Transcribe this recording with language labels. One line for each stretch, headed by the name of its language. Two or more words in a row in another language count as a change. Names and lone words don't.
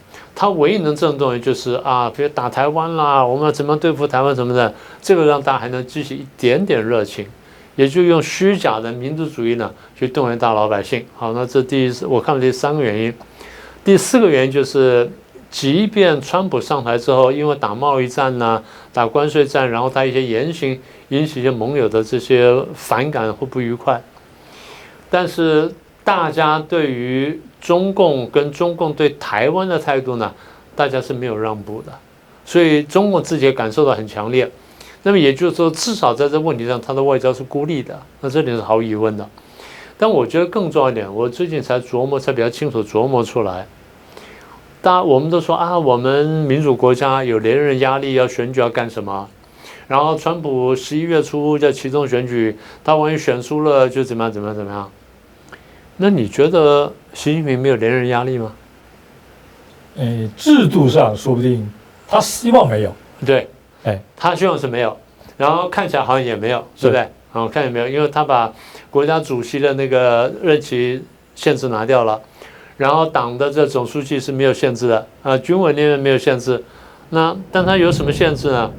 Chinese: 他唯一能政治動員就是比如打台灣啦，我們要怎麼對付台灣什麼的，這個讓大家還能激起一點點熱情，也就用虛假的民族主義呢去動員大老百姓。好，那這我看了第3個原因，第4個原因就是，即便川普上台之後，因為打貿易戰呢，打關稅戰，然後他一些言行引起一些盟友的這些反感或不愉快，但是大家對於中共跟中共對台灣的態度呢，大家是沒有讓步的，所以中共自己也感受到很強烈。那麼也就是說，至少在這問題上，他的外交是孤立的，那這點是毫無疑問的。但我覺得更重要一點，我最近才比較清楚琢磨出來。我們都說我們民主國家有連任壓力，要選舉要幹什麼？然後川普11月初叫期中選舉，他萬一選輸了就怎麼樣？那你覺得習近平沒有連任壓力嗎？制度上說不定他希望沒有，對，他希望是沒有，然後看起來好像也沒有，對不對？看也沒有，因为他把國家主席的那個任期限制拿掉了，然後黨的這總書記是沒有限制的，軍委那邊沒有限制，但他有什麼限制呢？